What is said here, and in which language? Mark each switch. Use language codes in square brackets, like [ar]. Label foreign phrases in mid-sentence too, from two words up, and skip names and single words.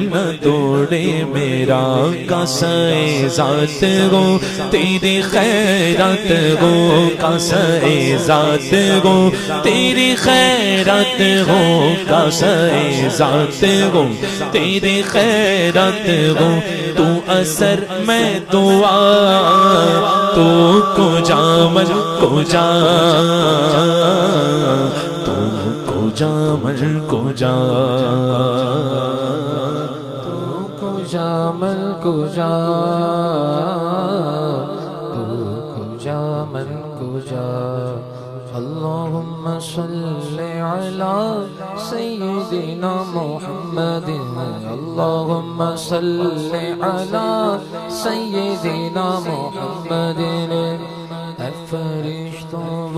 [ur] نہ توڑے میرا کاسے ذات ہو تیری خیرات ہو کاسے ذات ہو تیری خیرات ہو کاسے ذات ہو تیری خیرات ہو تو اثر میں دعا [fa] تو کجا من کجا تو کجا من کجا تو کجا من کجا تو کجا من کجا [ar] اللہم صلی علی سیدنا محمد اللہم صلی علی سیدنا محمد [ur] اے فرشتوں و